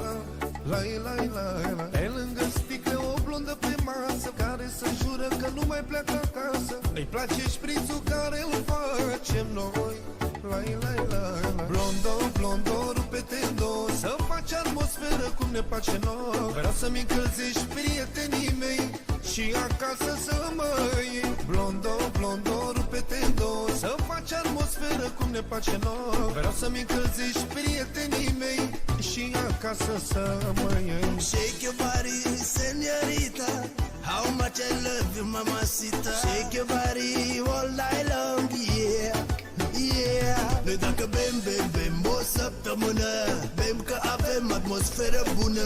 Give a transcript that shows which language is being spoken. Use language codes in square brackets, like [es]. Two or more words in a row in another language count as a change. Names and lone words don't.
[ro] Lai, lai, lai, lai. Pe lângă sticle o blondă pe masă, care să jură că nu mai pleacă acasă. Îi place șprițul care îl facem noi. Lai, lai, lai, lai. Blondo, blondo, rupe-te în două, să faci atmosferă cum ne place nouă. Vreau să-mi încălzești prietenii mei și acasă să mă iei. Blondo, blondo, rupe-te în două, să faci atmosferă cum ne place nouă. Vreau să-mi încălzești prietenii mei și acasă să mă iei. [en] Shake your body, señorita. How much I love you, mamacita. Shake your body all night long, yeah, yeah. [ro] Noi dacă bem, bem, bem o săptămână, bem că avem atmosferă bună.